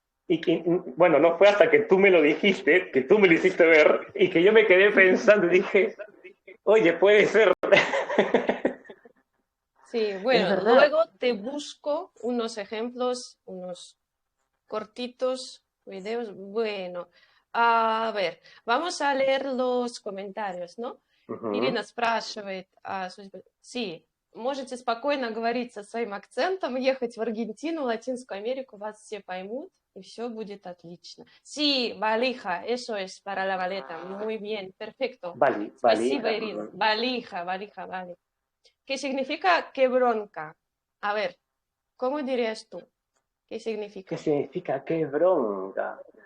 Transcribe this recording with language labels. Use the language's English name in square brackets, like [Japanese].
[Spanish] y que, bueno, no fue hasta que tú me lo dijiste, que tú me lo hiciste ver, y que yo me quedé pensando y dije, oye, puede ser. Sí, Es bueno, verdad. luego te busco unos ejemplos, unos cortitos videos. Bueno, a ver, vamos a leer los comentarios, ¿no? Угу. [Russian] Ирина спрашивает, [Spanish] sí, [Russian] можете спокойно говорить со своим акцентом, ехать в Аргентину, Латинскую Америку, вас все поймут, и все будет отлично. [Spanish] Sí, valija, eso es para la maleta. Muy bien, perfecto. [Russian] Спасибо, [Spanish] Valija. Irina. Ujú. Valija, valija, vale. ¿Qué significa qué bronca? A ver, ¿cómo dirías tú? ¿Qué ¿Qué significa? significa qué bronca?